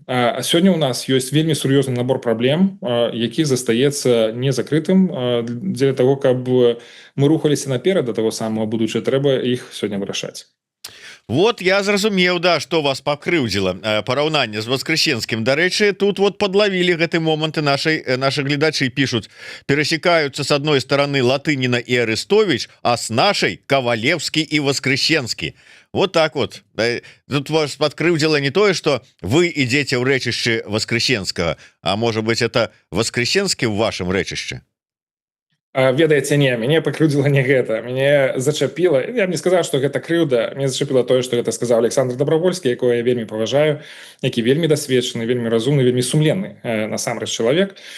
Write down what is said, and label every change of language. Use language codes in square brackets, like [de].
[be] А сёння ў нас ёсць вельмі сур'ёзны набор праблем, які застаецца незакрытым. Дзеля таго, каб мы рухаліся наперад да таго самого будучае, трэба іх сёння вырашаць. Вот я зразумеў, да, што вас пакрыўдзіла параўнанне з воскресенскім. Дарэчы, тут вот подлавілі гэты моманты наши гледачы, [ru] пишут: пересекаются с одной стороны Латынина и Арестович, а с нашей Ковалевский и Воскресенский. Вот так вот. [be] Тут вас подкрыўдзіла не тое, что вы ідзеце ў рэчышчы Воскресенскага, а [ru] может быть это [be] Воскресенскі [ru] в вашем [be] рэчышчы? Ведаеце, не, мяне пакрыўдзіла не гэта. Мяне зачапіла, я б не сказаў, што гэта крыўда, мне зачапіла тое, што гэта сказаў Александр Добровольскі, якого я вельмі паважаю, які вельмі дасведчаны, вельмі разумны, вельмі сумленны насамрэч чалавек.